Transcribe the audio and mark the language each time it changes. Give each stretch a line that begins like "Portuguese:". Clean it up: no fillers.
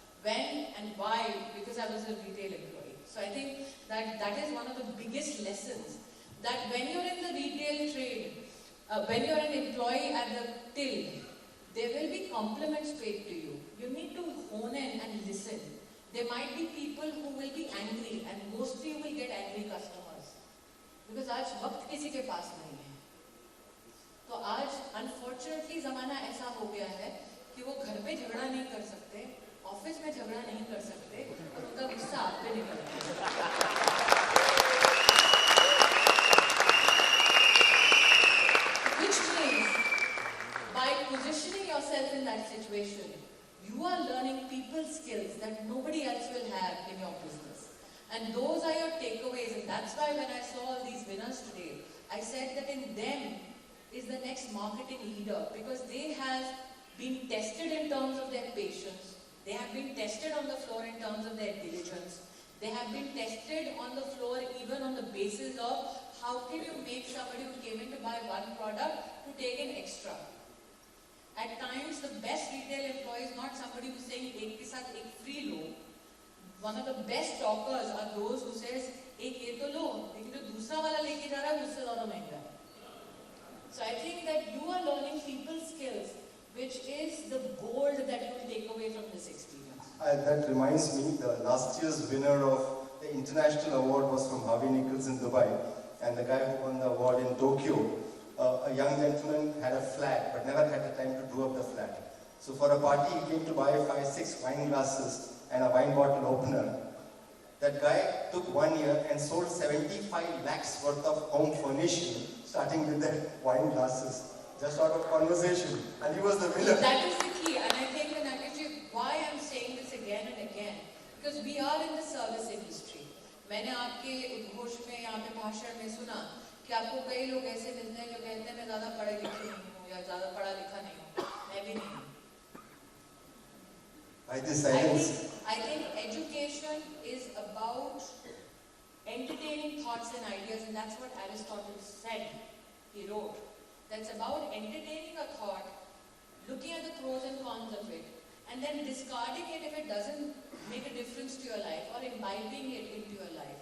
English: When and why? Because I was a retail employee. So I think that that is one of the biggest lessons, that when you're in the retail trade, when you're an employee at the till, there will be compliments paid to you. You need to hone in and listen. There might be people who will be angry, and mostly you will get angry customers.
Hindi: Because आज वक्त किसी के पास नहीं है. तो आज unfortunately ज़माना ऐसा हो गया है कि वो घर पे झगड़ा नहीं कर सकते, ऑफिस में झगड़ा नहीं कर सकते, और उनका गुस्सा आप पे निकलता है.
English: Which means, by positioning yourself in that situation, you are learning people skills that nobody else will have in your business. And those are your takeaways, and that's why when I saw all these winners today, I said that in them is the next marketing leader, because they have been tested in terms of their patience, they have been tested on the floor in terms of their diligence, they have been tested on the floor even on the basis of how can you make somebody who came in to buy one product to take an extra. At times, the best retail employee is not somebody who's saying
Hindi: एक के साथ एक free low.
English: One of the best talkers are those who says
Hindi: एक ये तो लो, लेकिन जो दूसरा वाला लेके जा रहा है उससे ज़्यादा महंगा है.
English: So I think that you are learning people skills, which is the gold that you will take away from this experience. That reminds me, the last year's winner of the international award was from Harvey Nichols in Dubai, and the guy who won the award in Tokyo, a young gentleman had a flat but never had the time to do up the flat. So for a party he came to buy 5-6 wine glasses and a wine bottle opener. That guy took 1 year and sold 75 lakhs worth of home furnishing, starting with the wine glasses, just out of conversation, and he was the winner. That is the key, and I think why I'm saying this again and again, because we are in the service industry.
Hindi: मैंने आपके उद्घोष में यहाँ पे भाषण में सुना कि आपको कई लोग ऐसे मिलते हैं जो कहते हैं मैं ज़्यादा पढ़े लिखे नहीं हूँ या ज़्यादा पढ़ा लिखा नहीं हूँ, मैं भी नहीं हूँ.
English: I think education is about entertaining thoughts and ideas, and that's what Aristotle said. He wrote that's about entertaining a thought, looking at the pros and cons of it, and then discarding it if it doesn't make a difference to your life, or imbibing it into your life.